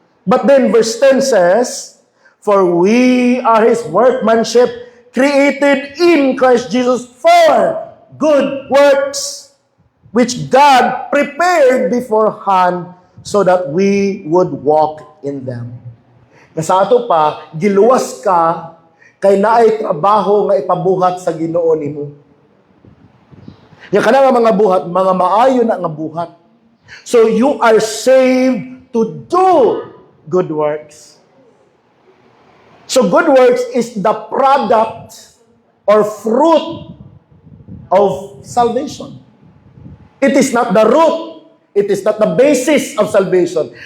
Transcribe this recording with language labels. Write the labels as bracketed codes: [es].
[en] But then verse 10 says, for we are His workmanship, created in Christ Jesus for good works, which God prepared beforehand so that we would walk in them. [ceb] Nasa ato pa, giluwas ka, kay naay trabaho nga ipabuhat sa Ginoo nimo. Nya kana nga mga buhat, mga maayo na nga buhat. [en] So you are saved to do good works. So good works is the product or fruit of salvation. It is not the root. It is not the basis of salvation.